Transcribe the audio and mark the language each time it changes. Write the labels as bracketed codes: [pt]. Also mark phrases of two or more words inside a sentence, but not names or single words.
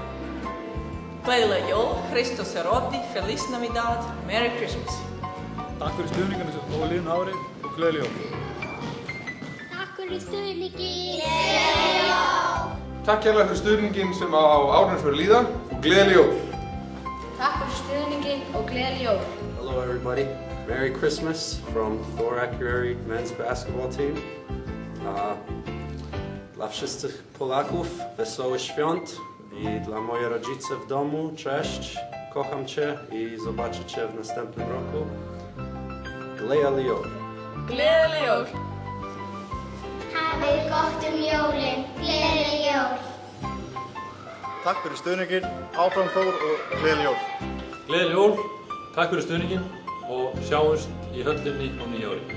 [is] Gleðileg jól, Kristus er roddi, [es] Feliz Navidad, [en] Merry Christmas. [is] Takk fyrir stuðningana á liðnu ári og gleðileg jól. Takk fyrir stuðninginn. Gleðileg jól. Takk kærlega fyrir stuðninginn sem á árinu sem er að líða og gleðileg jól. Takk fyrir stuðninginn og gleðileg jól. [en] Hello everybody. Merry Christmas from Thor Akureyri men's basketball team. [pl] Dla wszystkich Polaków wesoły świąt i dla mojej rodzice w domu cześć. Kocham Cię i zobaczę Cię w następnym roku. [is] Gleðileg jól. Gleðileg jól. Hafið gott jólin. Gleðileg jól. Takk fyrir stuðninginn, áfram Þór og gleðileg jól. Gleðileg jól, takk fyrir stuðninginn og sjáumst í höllinni á nýja ári.